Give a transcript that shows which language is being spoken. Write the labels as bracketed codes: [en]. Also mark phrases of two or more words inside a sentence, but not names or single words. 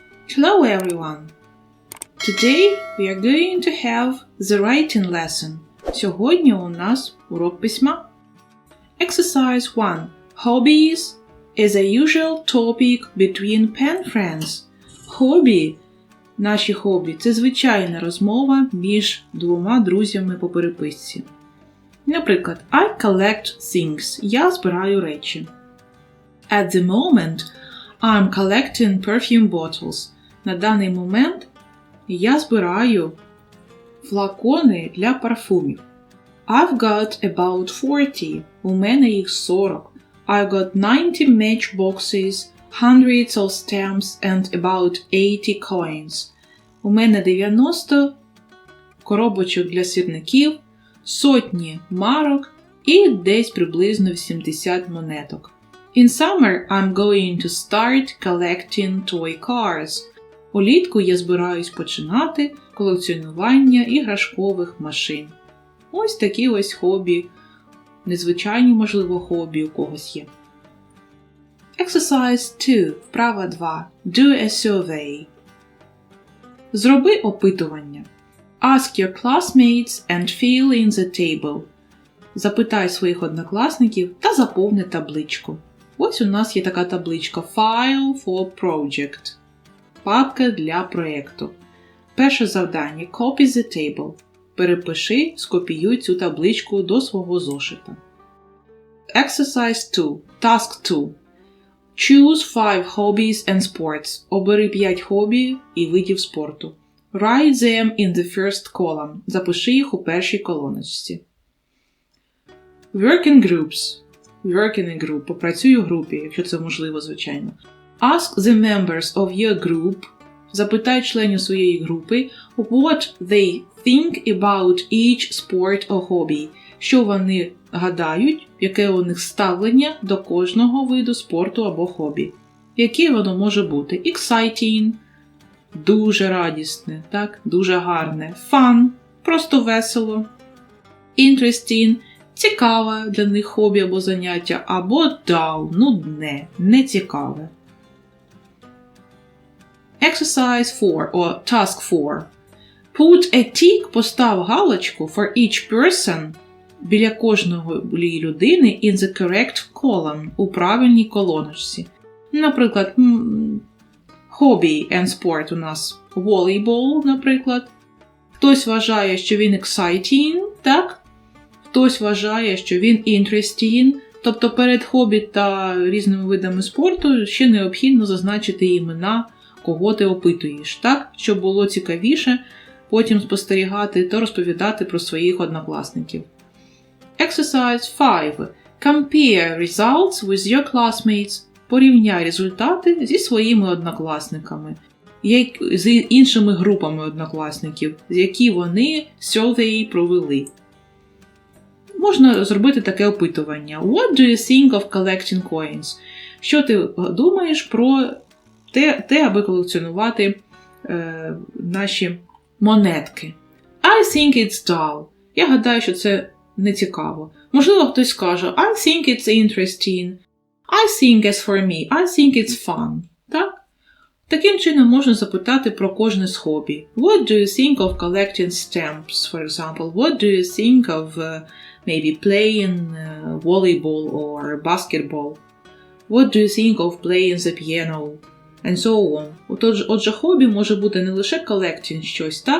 [en] Hello everyone! Today we are going to have the writing lesson. [uk] Сьогодні у нас урок письма. [en] Exercise 1. Hobbies is a usual topic between pen friends. [uk] Хобі, наші хобі – це звичайна розмова між двома друзями по переписці. Наприклад, [en] I collect things. [uk] Я збираю речі. [en] At the moment, I'm collecting perfume bottles. [uk] На даний момент я збираю флакони для парфумів. [en] I've got about 40. [uk] У мене їх 40. [en] I've got 90 matchboxes, hundreds of stamps and about 80 coins. [uk] У мене 90 коробочок для сірників, сотні марок і десь приблизно 80 монеток. [en] In summer, I'm going to start collecting toy cars. [uk] Улітку я збираюсь починати колекціонування іграшкових машин. Ось такі ось хобі. Незвичайні, можливо, хобі у когось є. [en] Exercise 2. Вправа 2. Do a survey. [uk] Зроби опитування. [en] Ask your classmates and fill in the table. [uk] Запитай своїх однокласників та заповни табличку. Ось у нас є така табличка File for Project. Папка для проєкту. Перше завдання [en] Copy the table. [uk] Перепиши, скопіюй цю табличку до свого зошита. [en] Exercise 2. Task 2. Choose 5 hobbies and sports. [uk] Обери 5 хобі і видів спорту. [en] Write them in the first column. [uk] Запиши їх у першій колоночці. [en] Work in groups. Work in a group. [uk] Попрацюй у групі, якщо це можливо, звичайно. [en] Ask the members of your group. [uk] Запитай членів своєї групи [en] what they think about each sport or hobby. [uk] Що вони гадають, яке у них ставлення до кожного виду спорту або хобі. Яке воно може бути? Exciting – дуже радісне, так? Дуже гарне. Fun – просто весело. Interesting – цікаве для них хобі або заняття. Або dull – нудне, нецікаве. [en] Exercise 4 or Task 4. Put a tick, [uk] постав галочку [en] for each person [uk] біля кожної людини [en] in the correct column, [uk] у правильній колоночці. Наприклад, [en] hobby and sport [uk] у нас волейбол, наприклад. Хтось вважає, що він exciting, так? Хтось вважає, що він interesting. Тобто перед хобі та різними видами спорту ще необхідно зазначити імена, кого ти опитуєш, так? Щоб було цікавіше потім спостерігати та розповідати про своїх однокласників. [en] Exercise 5. Compare results with your classmates. [uk] Порівняй результати зі своїми однокласниками, з іншими групами однокласників, з які вони survey провели. Можна зробити таке опитування. [en] What do you think of collecting coins? [uk] Що ти думаєш про те, аби колекціонувати наші монетки? [en] I think it's dull. [uk] Я гадаю, що це не цікаво. Можливо, хтось скаже [en] I think it's interesting. I think as for me. I think it's fun. [uk] Так? Таким чином можна запитати про кожне з хобі. [en] What do you think of collecting stamps, for example? What do you think of maybe playing volleyball or basketball? What do you think of playing the piano? And so on. [uk] Отже, хобі може бути не лише collecting щось, так?